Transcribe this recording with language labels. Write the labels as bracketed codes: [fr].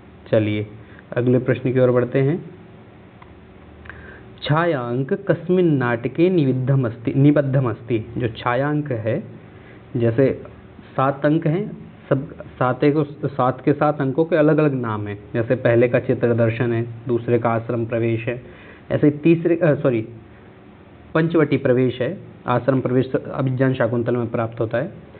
[hi] चलिए अगले प्रश्न की ओर बढ़ते हैं। [sa] छायांक कस्मिन् नाटके निबद्धमस्ति। [hi] जो छायांक है, जैसे 7 अंक हैं, सब 7 के 7 अंकों के अलग अलग नाम हैं। जैसे पहले का चित्र दर्शन है, दूसरे का आश्रम प्रवेश है, ऐसे पंचवटी प्रवेश है, आश्रम प्रवेश अभिज्ञान शाकुंतल में प्राप्त होता है।